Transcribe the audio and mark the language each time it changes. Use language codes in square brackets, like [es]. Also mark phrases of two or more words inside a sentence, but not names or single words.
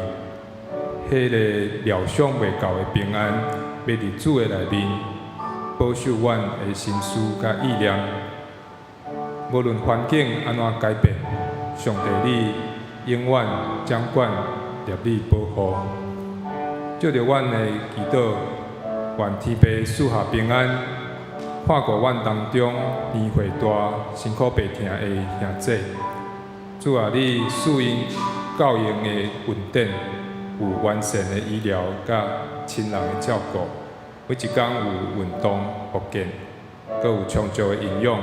[nan] 迄个料想袂到的平安，要伫主的内面保守阮的心思甲意念。无论环境安怎改变，上帝你永远掌管、立你保护。借着阮的祈祷，愿天父赐下平安，看顾阮当中年岁大、辛苦白疼的兄弟。主啊，你赐因教养的稳定，有完善的医疗甲亲人的照顾，每一天有运动、复健，阁有充足的营养。